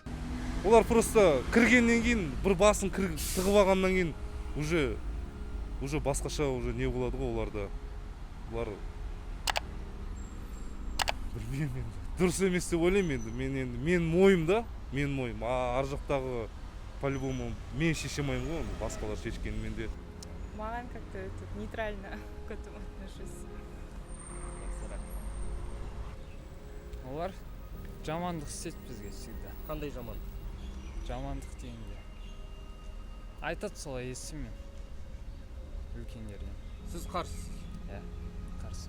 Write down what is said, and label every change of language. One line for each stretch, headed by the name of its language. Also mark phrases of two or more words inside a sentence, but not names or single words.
Kazakh: Олар просто кіргеннен кейін, бір басын тығып алғаннан кейін уже басқаша не болады ғой оларда. Олар білмеймін енді. Дұрыс емес деп ойлаймын енді. Мен мойым. Ар жақтағы по-любому мен шеше алмаймын ғой, басқалар шешкенін менде.
Russian: Маған как-то нейтрально к этому отношусь.
Kazakh: Олар жамандық істейді бізге всегда. Қандай жамандық? Жамандық дегенде. Айтады солай естимін мен үлкендерден. Сіз қарсысыз? Иә, қарсы.